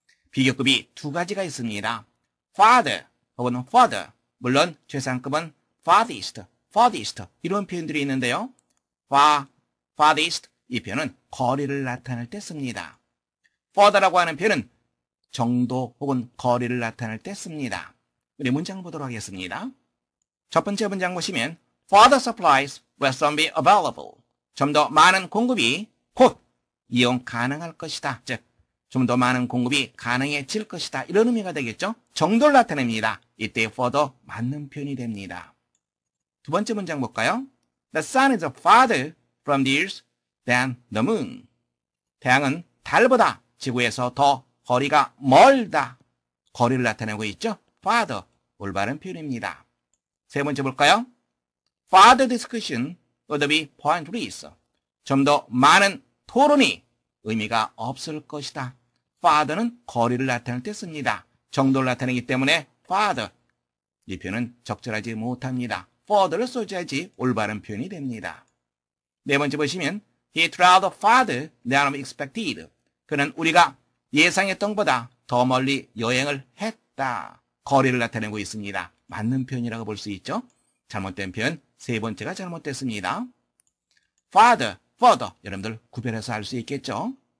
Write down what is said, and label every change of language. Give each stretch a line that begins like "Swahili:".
Korean: 비교급이 두 가지가 있습니다. farther 혹은 further, 물론 최상급은 farthest 이런 표현들이 있는데요. farthest 이 표현은 거리를 나타낼 때 씁니다. further라고 하는 표현은 정도 혹은 거리를 나타낼 때 씁니다. 우리 문장 보도록 하겠습니다. 첫 번째 문장 보시면
English: further supplies will soon be available.
Korean: 좀 더 많은 공급이 곧 이용 가능할 것이다. 즉, 좀 더 많은 공급이 가능해질 것이다. 이런 의미가 되겠죠. 정도를 나타냅니다. 이때 further 맞는 표현이 됩니다. 두 번째 문장 볼까요?
English: The sun is farther from the earth than the moon.
Korean: 태양은 달보다 지구에서 더 거리가 멀다. 거리를 나타내고 있죠. farther, 올바른 표현입니다. 세 번째 볼까요?
English: Further discussion would be pointless.
Korean: 좀 더 많은 토론이 의미가 없을 것이다. farther는 거리를 나타낼 때 씁니다. 정도를 나타내기 때문에 farther, 이 표현은 적절하지 못합니다. further를 써줘야지 올바른 표현이 됩니다. 네 번째 보시면
English: He traveled farther than expected.
Korean: 그는 우리가 예상했던 것보다 더 멀리 여행을 했다. 거리를 나타내고 있습니다. 맞는 표현이라고 볼 수 있죠. 잘못된 표현 세 번째가 잘못됐습니다. farther, further 여러분들 구별해서 알 수 있겠죠.